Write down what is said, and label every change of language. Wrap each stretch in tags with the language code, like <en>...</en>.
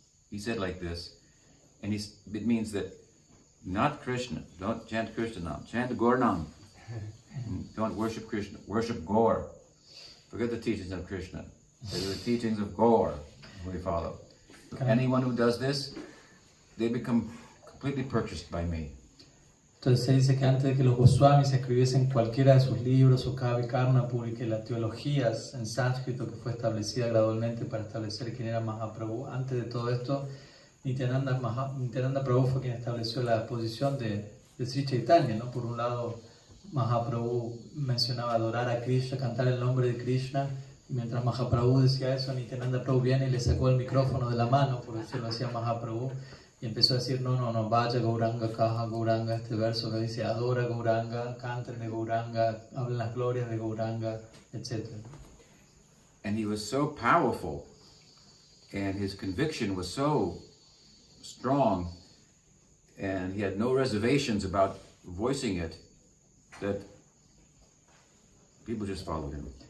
<en>He said like this, and it means that not Krishna, don't chant Krishna Nam, chant Gaur Nam. Don't worship Krishna, worship Gaur. Forget the teachings of Krishna. They're the teachings of Gaur we follow. So anyone who does this, they become completely purchased by me.</en> <es>Entonces se dice que antes de que los Goswamis escribiesen cualquiera de sus libros o Kavi Karnapur, y que las teologías en sánscrito que fue establecida gradualmente para establecer quién era Mahaprabhu, antes de todo esto, Nityananda Prabhu fue quien estableció la posición de Sri Chaitanya, ¿no? Por un lado, Mahaprabhu mencionaba adorar a Krishna, cantar el nombre de Krishna, y mientras Mahaprabhu decía eso, Nityananda Prabhu viene y le sacó el micrófono de la mano, por decirlo así, a Mahaprabhu, y empezó a decir, no,</es> <bn>vaya Gauranga, Kaha Gauranga,</bn> <es>este verso que dice, adora Gauranga, canten de Gauranga, hablen las glorias de Gauranga, etc.</es> <en>And he was so powerful, and his conviction was so strong, and he had no reservations about voicing it, that people just followed him.</en>